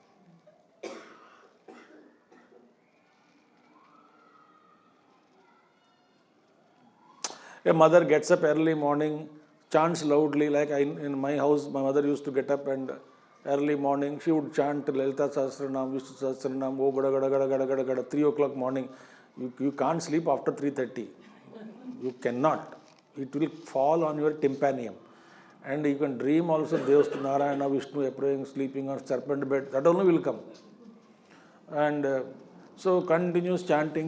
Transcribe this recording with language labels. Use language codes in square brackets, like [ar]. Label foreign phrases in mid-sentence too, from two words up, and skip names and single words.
[en] A mother gets up early morning, chants loudly, like in my house, my mother used to get up and early morning, she would chant Lalita Sahasranam, Vishnu Sahasranam, oh, gada, gada, gada, gada, gada, gada, 3 o'clock morning. You can't sleep after 3:30. You cannot. It will fall on your tympanium. And you can dream also, Devas to Narayana, Vishnu, appearing, sleeping on serpent bed, that only will come. And so continues chanting.